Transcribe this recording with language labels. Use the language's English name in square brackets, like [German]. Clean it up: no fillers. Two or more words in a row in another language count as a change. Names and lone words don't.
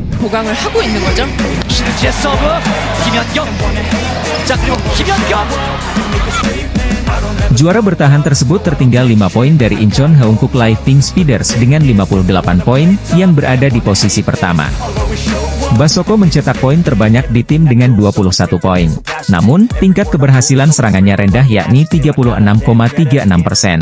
[Korean] 보강을 하고 있는 거죠. 신지의 서브 김연경. 자, 그리고 김연경. [Indonesian] Juara bertahan tersebut tertinggal 5 poin dari Incheon Heungkook Live Pink Speeders dengan 58 poin, yang berada di posisi pertama. Basoko mencetak poin terbanyak di tim dengan 21 poin. Namun, tingkat keberhasilan serangannya rendah yakni 36,36%.